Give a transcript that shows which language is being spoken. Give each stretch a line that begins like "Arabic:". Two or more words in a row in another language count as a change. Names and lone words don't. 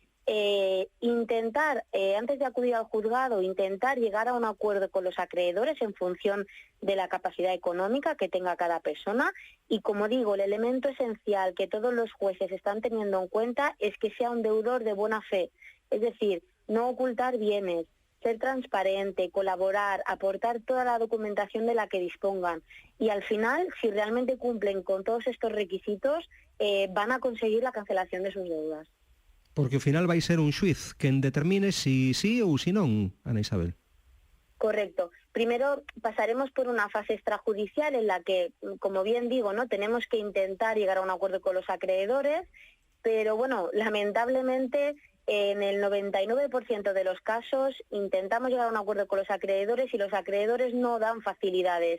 Spanish: antes de acudir al juzgado, intentar llegar a un acuerdo con los acreedores en función de la capacidad económica que tenga cada persona y, como digo, el elemento esencial que todos los jueces están teniendo en cuenta es que sea un deudor de buena fe, es decir, no ocultar bienes, ser transparente, colaborar, aportar toda la documentación de la que dispongan y al final, si realmente cumplen con todos estos requisitos, van a conseguir la cancelación de sus deudas.
Galician: Porque ao final vai ser un xuiz quen determine si sí ou si non, Ana Isabel.
Spanish: Correcto. Primero pasaremos por una fase extrajudicial en la que, como bien digo, ¿no?, tenemos que intentar llegar a un acuerdo con los acreedores, pero bueno, lamentablemente en el 99% de los casos intentamos llegar a un acuerdo con los acreedores y los acreedores no dan facilidades.